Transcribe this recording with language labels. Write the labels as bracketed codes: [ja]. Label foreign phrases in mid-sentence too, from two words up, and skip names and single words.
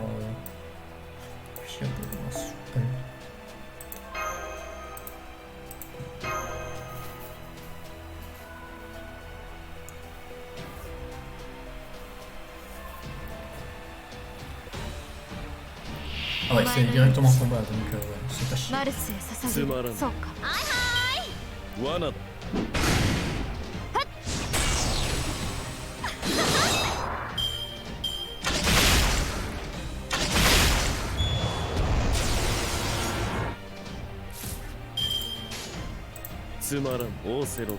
[fr] je sais pas comment ça s'appelle. Ah ouais, c'est directement combat, donc c'est pas chiant. [ja] マルスへ捧げる。そうか。罠だ。つまらんオーセロと